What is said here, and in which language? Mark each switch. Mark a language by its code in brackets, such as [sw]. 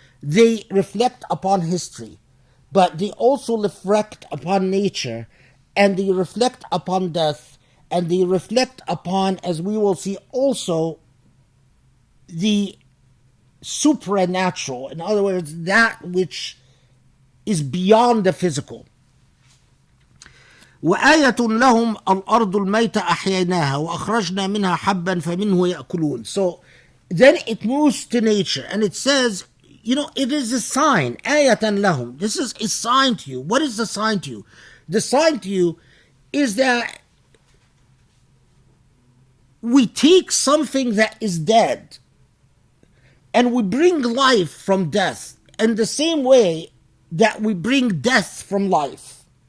[en] They reflect upon history, but they also reflect upon nature, and they reflect upon death, and they reflect upon, as we will see also, the supernatural. In other words, that which is beyond the physical. [ar] وآية لهم الأرض الميتة أحييناها وأخرجنا منها حبا فمنه يأكلون. [en] So then it moves to nature and it says, it is a sign. [ar] آية لهم. [en] This is a sign to you. What is the sign to you? the sign to you is that we take something that is dead and we bring life from death in the same way that we bring death from life.